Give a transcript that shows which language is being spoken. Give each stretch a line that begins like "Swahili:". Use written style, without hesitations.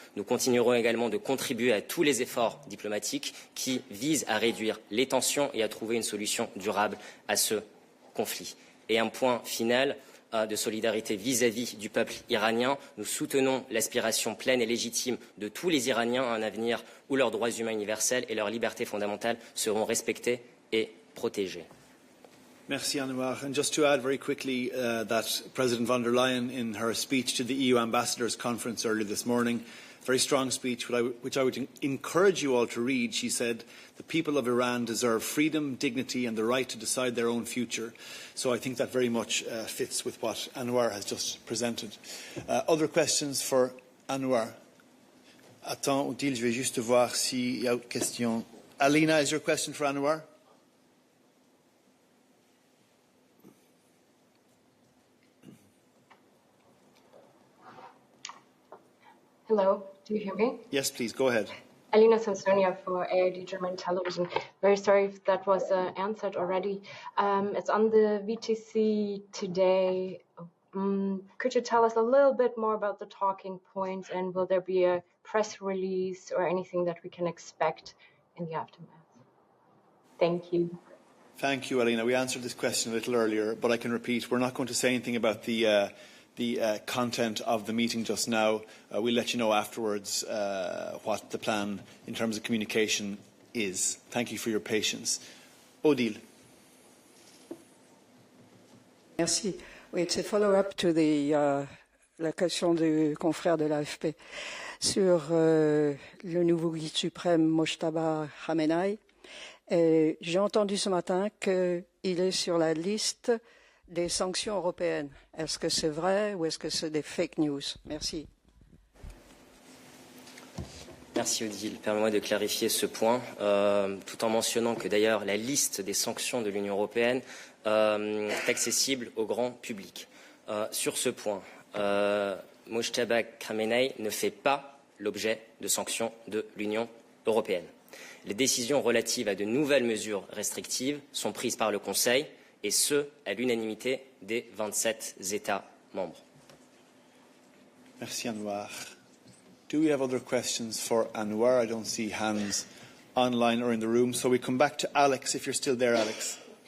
French: Nous continuerons également de contribuer à tous les efforts diplomatiques qui visent à réduire les tensions et à trouver une solution durable à ce conflit. Et un point final de solidarité vis-à-vis du peuple iranien. Nous soutenons l'aspiration pleine et légitime de tous les Iraniens à un avenir où leurs droits humains universels et leurs libertés fondamentales seront respectés et protégés. Merci, Anwar.
English: And just to add very quickly that President von der Leyen, in her speech to the EU Ambassadors Conference earlier this morning, very strong speech, which I would encourage you all to read. She said, the people of Iran deserve freedom, dignity and the right to decide their own future. So I think that very much fits with what Anwar has just presented. Other questions for Anwar?
French: Attends, Odile, je vais juste voir s'il y a une question.
English: Alina, is your question for Anwar? Hello, do you hear me? Yes, please, go ahead. Alina Sansonia for ARD German Television. Very sorry if that was answered already. It's on the VTC today. Could you tell us a little bit more about the talking points, and will there be a press release or anything that we can expect in the aftermath? Thank you. Thank you, Alina. We answered this question a little earlier, but I can repeat, we're not going to say anything about the content of the meeting just now. We'll let you know afterwards what the plan in terms of communication is. Thank you for your patience. Odile.
French: Merci. Oui, c'est follow-up to la question du confrère de l'AFP sur le nouveau guide suprême Mojtaba Khamenei. J'ai entendu ce matin qu'il est sur la liste des sanctions européennes. Est-ce que c'est vrai ou est-ce que c'est des fake news? Merci. Merci Odile. Permets-moi de clarifier ce point, tout en mentionnant que d'ailleurs la liste des sanctions de l'Union européenne est accessible au grand public. Sur ce point, Mojtaba Khamenei ne fait pas l'objet de sanctions de l'Union européenne. Les décisions relatives à de nouvelles mesures restrictives sont prises par le Conseil, et ce, à l'unanimité des 27 États membres. Merci, Anwar.
English: Do we have other questions for Anwar? I don't see hands online or in the room, so we come back to Alex, if you're still there, Alex.